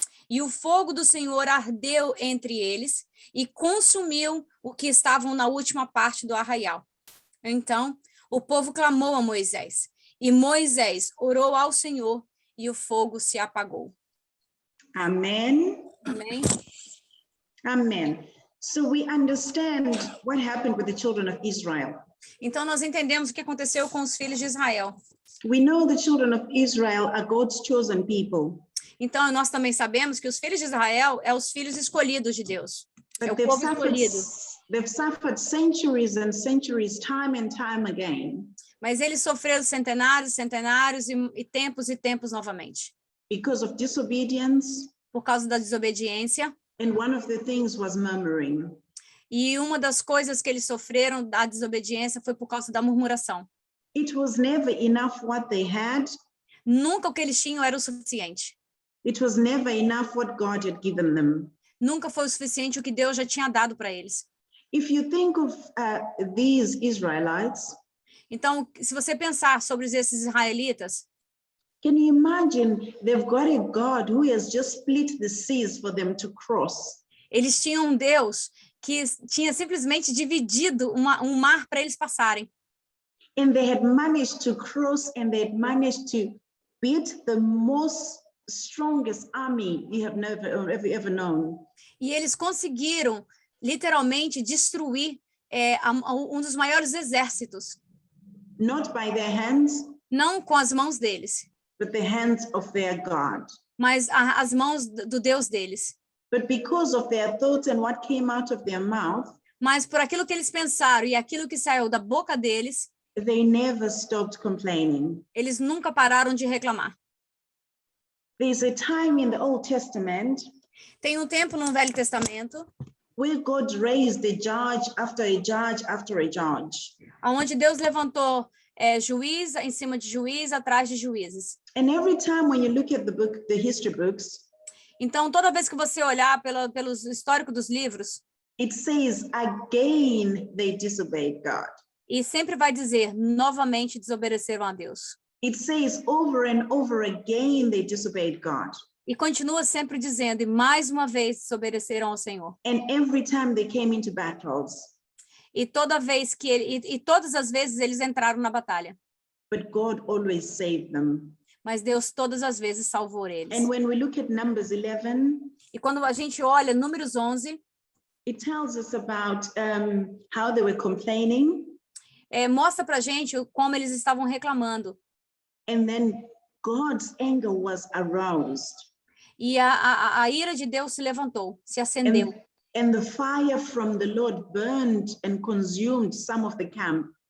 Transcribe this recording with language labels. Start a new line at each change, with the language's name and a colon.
Portuguese: E o fogo do Senhor ardeu entre eles, e consumiu o que estavam na última parte do arraial. Então, o povo clamou a Moisés, e Moisés orou ao Senhor, e o fogo se apagou.
English: Amen.
Portuguese: Amém?
English: Amen. So we understand what happened with the children of Israel.
Portuguese: Então, nós entendemos o que aconteceu com os filhos de Israel.
English: We know the children of Israel are God's chosen people.
Portuguese: Então, nós também sabemos que os filhos de Israel são os filhos escolhidos de Deus. É o povo escolhido.
English: They've suffered centuries and centuries, time and time again.
Portuguese: Mas eles sofreram centenários, centenários e tempos novamente.
English: Because of disobedience.
Portuguese: Por causa da desobediência.
English: And one of the things was murmuring.
Portuguese: E uma das coisas que eles sofreram da desobediência foi por causa da murmuração.
English: It was never enough what they had.
Portuguese: Nunca o que eles tinham era o suficiente.
English: It was never enough what God had given them.
Portuguese: Nunca foi o suficiente o que Deus já tinha dado para eles.
English: If you think of these Israelites,
Portuguese: então, se você pensar sobre esses israelitas,
English: can you imagine they've got a God who has just split the seas for them to cross?
Portuguese: Eles tinham um Deus que tinha simplesmente dividido um mar para eles passarem.
English: And they had managed to cross, and they had managed to beat the most strongest army we have ever known.
Portuguese: E eles conseguiram literalmente destruir um dos maiores exércitos.
English: Not by their hands,
Portuguese: não com as mãos deles,
English: but the hands of their God.
Portuguese: Mas as mãos do Deus deles.
English: But because of their thoughts and what came out of their mouth,
Portuguese: mas por aquilo que eles pensaram e aquilo que saiu da boca deles,
English: they never stopped complaining.
Portuguese: Eles nunca pararam de reclamar.
English: There's a time in the Old Testament.
Portuguese: Tem um tempo no Velho Testamento.
English: Where God raised a judge after a judge after a judge.
Portuguese: Onde Deus levantou juiz em cima de juiz atrás de juízes.
English: And every time when you look at the history books.
Portuguese: Então toda vez que você olhar pelos históricos dos livros.
English: It says again they disobeyed God.
Portuguese: E sempre vai dizer novamente desobedeceram a Deus.
English: It says over and over again they disobeyed God.
Portuguese: E continua sempre dizendo, e mais uma vez desobedeceram ao Senhor.
English: And every time they came into battles.
Portuguese: E todas as vezes eles entraram na batalha.
English: But God always saved them.
Portuguese: Mas Deus todas as vezes salvou eles.
English: And when we look at Numbers 11,
Portuguese: e quando a gente olha Números 11,
English: it tells us about how they were complaining.
Portuguese: Mostra pra gente como eles estavam reclamando.
English: And then God's anger was aroused.
Portuguese: E a ira de Deus se levantou, se acendeu.
English: And the fire from the Lord burned and consumed some of the camp.